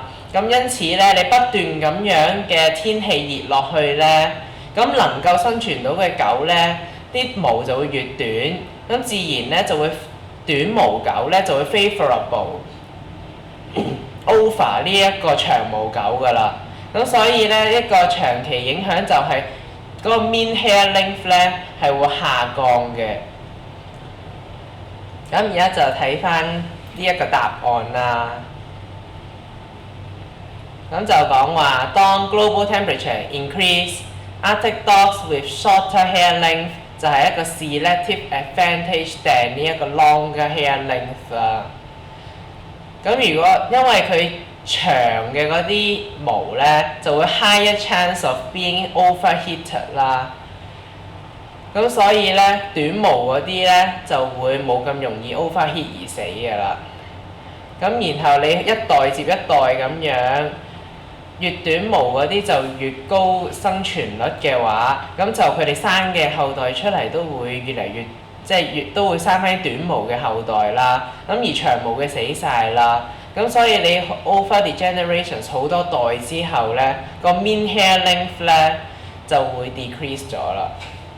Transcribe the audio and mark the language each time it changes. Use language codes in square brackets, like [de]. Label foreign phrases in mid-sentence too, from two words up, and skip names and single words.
[yue] 咁因此咧，你不斷咁樣嘅天氣熱落去咧，咁能夠生存到嘅狗咧，啲毛就會越短，咁自然咧就會短毛狗咧就會 [en] favourable over [yue] 呢一個長毛狗㗎啦。咁所以咧一個長期影響就係嗰個 [en] mean hair length [yue] 咧係會下降嘅。咁而家就睇翻呢一個答案啦。咁就講話，當 [en] global temperature increase，Arctic dogs with shorter hair length [yue] 就係一個 [en] selective advantage [yue] 定呢一個 [en] longer hair length 啦。 [yue] 咁如果因為佢長嘅嗰啲毛咧，就會 [en] higher chance of being overheated [yue] 啦。咁所以咧，短毛嗰啲咧就會冇咁容易 overheat 而死㗎啦。咁然後你一代接一代咁樣，越短毛嗰啲就越高生存率嘅話，咁就佢哋生嘅後代出嚟都會越嚟越，即係越都會生翻短毛嘅後代啦。咁而長毛嘅死晒啦。咁所以你 [en] over the generations [yue] 好多代之後咧，個 [en] mean hair length [yue] 咧就會 decrease 咗啦。